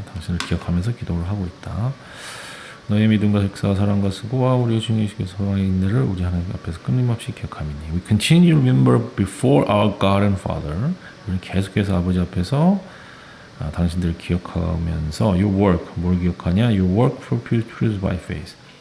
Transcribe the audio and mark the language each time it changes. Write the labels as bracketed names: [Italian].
[Korean] 당신을 기억하면서 기도를 하고 있다. 너의 믿음과 역사와 사랑과 수고와 우리의 주님께서 소망의 인내를 우리 하나님 앞에서 끊임없이 기억하미니. [English] We continue to remember before our God and Father. [Korean] 우리는 계속해서 아버지 앞에서 당신들을 기억하면서 [English] your work, [Korean] 뭘 기억하냐? [English] Your work produced by faith.